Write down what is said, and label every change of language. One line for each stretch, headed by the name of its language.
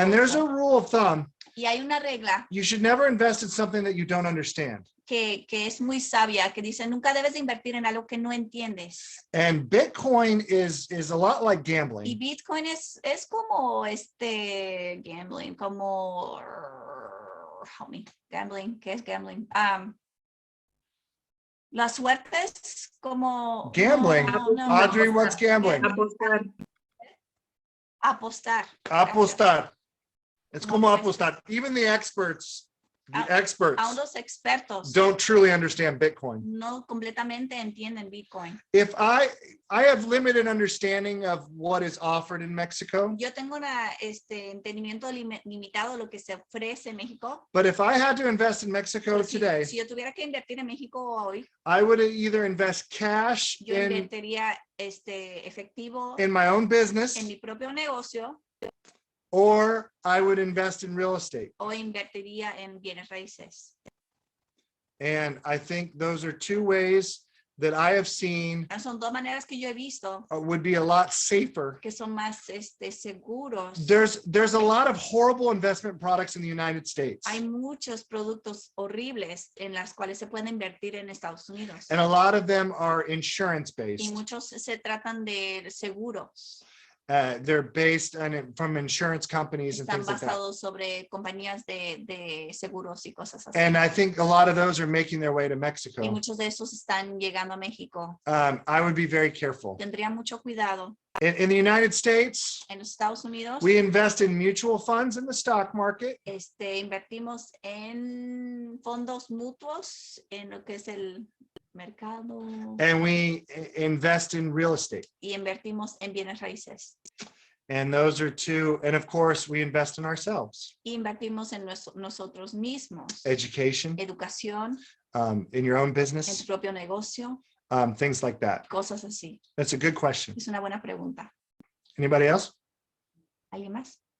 English: And there's a rule of thumb.
Spanish: Y hay una regla
English: You should never invest in something that you don't understand.
Spanish: que es muy sabia, que dice, nunca debes de invertir en algo que no entiendes.
English: And Bitcoin is a lot like
Spanish: Y
English: gambling.
Spanish: Bitcoin es como gambling, como
English: help me,
Spanish: gambling, ¿qué es gambling? La suerte es como
English: Gambling.
Spanish: no.
English: Audrey, what's gambling?
Spanish: Apostar. Apostar.
English: It's
Spanish: como apostar.
English: Even the experts
Spanish: Aún los expertos
English: don't truly understand Bitcoin.
Spanish: no completamente entienden Bitcoin.
English: If I have limited understanding of what is offered in Mexico,
Spanish: Yo tengo entendimiento limitado de lo que se ofrece en México.
English: but if I had to invest in Mexico today,
Spanish: Si yo tuviera que invertir en México hoy,
English: I would either invest cash
Spanish: yo invertiría efectivo
English: in my own business,
Spanish: en mi propio negocio,
English: or I would invest in real estate.
Spanish: o invertiría en bienes raíces.
English: And I think those are two ways that I have seen
Spanish: Son dos maneras que yo he visto
English: would be a lot safer.
Spanish: que son más seguros.
English: There's a lot of horrible investment products in the United States.
Spanish: Hay muchos productos horribles en las cuales se puede invertir en Estados Unidos.
English: And a lot of them are insurance
Spanish: Y
English: based.
Spanish: muchos se tratan de seguros.
English: They're based from insurance companies and
Spanish: Están
English: things like that.
Spanish: basados sobre compañías de seguros y cosas así.
English: And I think a lot of those are making their way to
Spanish: Y
English: Mexico.
Spanish: muchos de esos están llegando a México.
English: I would be very careful.
Spanish: Tendría mucho cuidado.
English: In the United States,
Spanish: En los Estados Unidos,
English: we invest in mutual funds in the stock market.
Spanish: invertimos en fondos mutuos, en lo que es el mercado,
English: And we invest in real estate.
Spanish: y invertimos en bienes raíces.
English: And those are two. And of course, we invest in ourselves.
Spanish: Y invertimos en nosotros mismos.
English: Education,
Spanish: Educación,
English: in your own
Spanish: en tu
English: business,
Spanish: propio negocio,
English: things like that.
Spanish: cosas así.
English: That's a good question.
Spanish: Es una buena pregunta.
English: Anybody else?
Spanish: ¿Alguien más?